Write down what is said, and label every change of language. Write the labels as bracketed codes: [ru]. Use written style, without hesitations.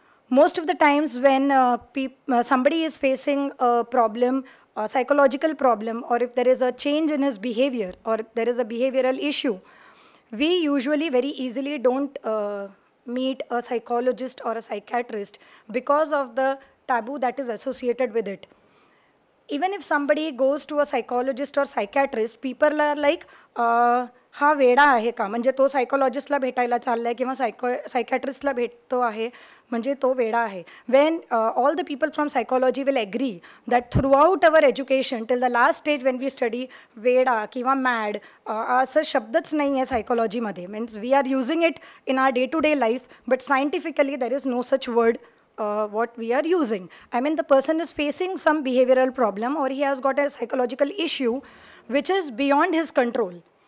[en] Most of the times when somebody is facing a problem, a psychological problem, or if there is a change in his behavior, or there is a behavioral issue, we usually very easily don't meet a psychologist or a psychiatrist because of the taboo that is associated with it. Even if somebody goes to a psychologist or psychiatrist, people are like, [mr] हा वेडा आहे का, म्हणजे तो सायकोलॉजिस्टला भेटायला चाललाय किंवा सायकॅट्रिस्टला भेटतो आहे म्हणजे तो वेडा आहे. [en] When all the people from psychology will agree that throughout our education till the last stage when we study, [mr] वेडा किंवा mad असं शब्दच नाही आहे psychology मध्ये. [en] Means we are using it in our day-to-day life, but scientifically there is no such word what we are using. I mean, the person is facing some behavioral problem or he has got a psychological issue which is beyond his control.